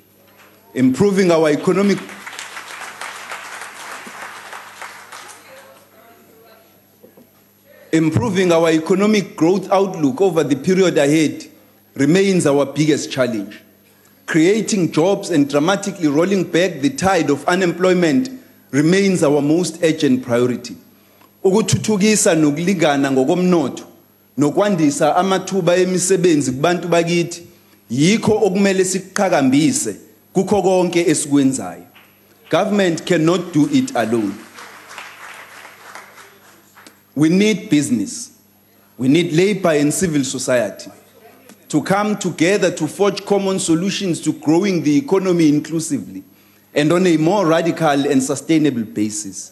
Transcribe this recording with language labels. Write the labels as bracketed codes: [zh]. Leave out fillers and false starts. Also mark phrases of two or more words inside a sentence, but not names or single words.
[en] Improving our economic growth outlook over the period ahead remains our biggest challenge. Creating jobs and dramatically rolling back the tide of unemployment remains our most urgent priority. [zu] Ukuthuthukisa nokulingana ngokomnotho nokwandisa amathuba emisebenzi kubantu bakithi yikho okumele sikuqhakambise kukho konke esikwenzayo. [en] Government cannot do it alone. We need business, we need labor and civil society to come together to forge common solutions to growing the economy inclusively and on a more radical and sustainable basis.